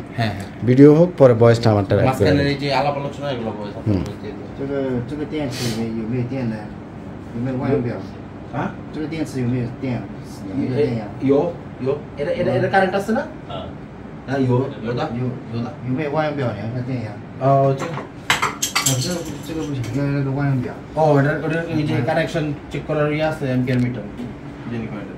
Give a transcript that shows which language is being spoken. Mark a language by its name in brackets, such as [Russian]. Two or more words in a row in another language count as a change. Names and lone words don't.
[Bangla] হ্যাঁ, ভিডিও হোক, পরে ভয়েসটা আমারটা অ্যাড করে মাঝখানে দেবো। এই যে আলাপ আলোচনা এগুলো ভয়েস দিয়ে দেবো। [Chinese] 这个电池里面有没有电呢？有没有万用表？啊？这个电池有没有电？有没有电压？ [Bangla] 有，এটা কারেন্ট আছে না? হ্যাঁ, [Chinese] 有的。有没有万用表量一下电压？这个不行，要那个万用表。 [Bangla] এটা এই যে কানেকশন চেক করার ইয়ে আছে, [English] ampere meter [Bangla] জানি করে দেব।